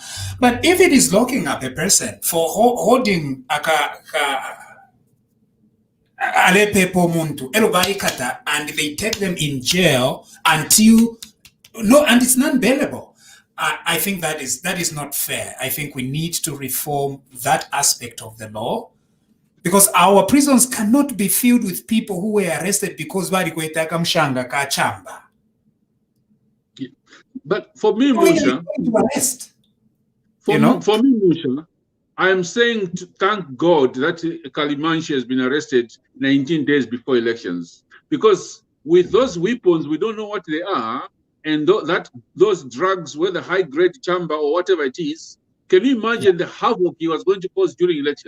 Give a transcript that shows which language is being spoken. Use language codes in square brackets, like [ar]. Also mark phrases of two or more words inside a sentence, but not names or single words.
[en] But if it is locking up a person for holding and they take them in jail until and it's non-bailable. I think that is not fair. I think we need to reform that aspect of the law, because our prisons cannot be filled with people who were arrested because [bem] bari kwetaka mshanga ka chamba. [en] But for me, Musha, for me, Musha, I am saying to thank God that Kalimanshi has been arrested 19 days before elections, because with those weapons, we don't know what they are, and those drugs, whether high-grade chamba or whatever it is, can you imagine the havoc he was going to cause during election?